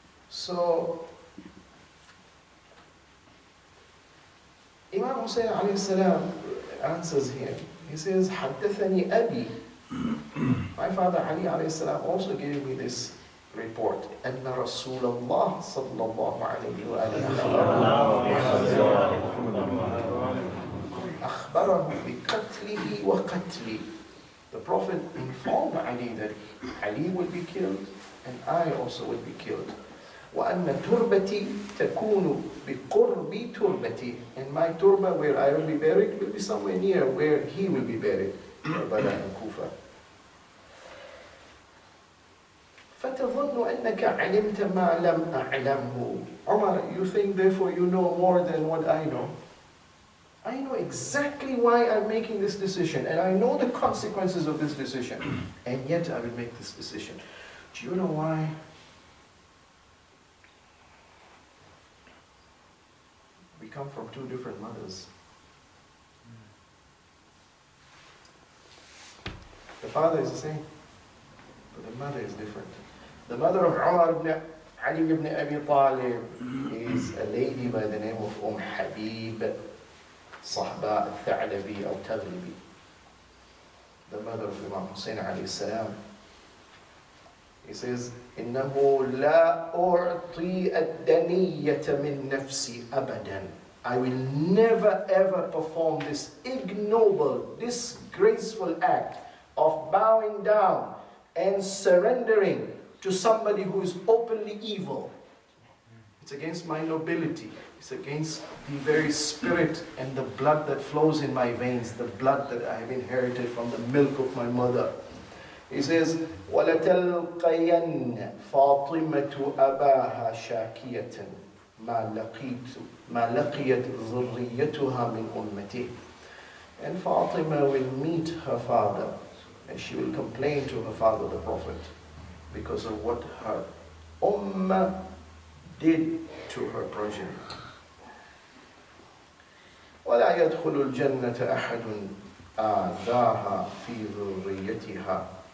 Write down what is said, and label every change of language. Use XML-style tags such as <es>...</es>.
<en>So, Imam Hussein alayhi salam answers him. He says,</en> <ar>حَدَّثَنِي أَبِي.</ar> <en>My father Ali alayhi salam also gave me this</en> <ar>report أن رسول الله صلى الله عليه وآله أخبره بقتله وقتلي.</ar> <en>The Prophet informed Ali that Ali would be killed and I also would be killed.</en> <ar>وأن تربتي تكون بقرب تربتي,</ar> <en>and my turba where I will be buried will be somewhere near where he will be buried, Karbala and Kufa.</en> <ar>فتظن أنك علمت ما لم أعلمه.</ar> <en>Umar, you think therefore you know more than what I know. I know exactly why I'm making this decision, and I know the consequences of this decision, and yet I will make this decision. Do you know why? We come from two different mothers. The father is the same, but the mother is different. The mother of Umar ibn Ali ibn Abi Talib is a lady by the name of Habib, Sahba al-Tha'labi al-Taghlibi. The mother of Imam Hussein alayhi salam. He says,</en> <ar>إِنَّهُ لَا أُعْطِي الدَّنِيَّةَ مِن نَفْسِي أَبَدًا.</ar> <en>I will never ever perform this ignoble, disgraceful act of bowing down and surrendering to somebody who is openly evil. It's against my nobility. It's against the very spirit and the blood that flows in my veins, the blood that I have inherited from the milk of my mother. He says,</en> <ar>وَلَتَلْقَيَنَّ فَاطِمَةُ أَبَاهَا شَاكِيَةً مَا لَقِيَتْ ذُرِّيَّتُهَا مِنْ أُمَّتِهِ.</ar> <en>And Fatima will meet her father, and she will complain to her father, the Prophet, because of what her ummah did to her progeny.</en> <ar>وَلَا يَدْخُلُ الْجَنَّةَ أَحَدٌ آذَاهَا فِي ذُرِّيَّتِهَا.</ar>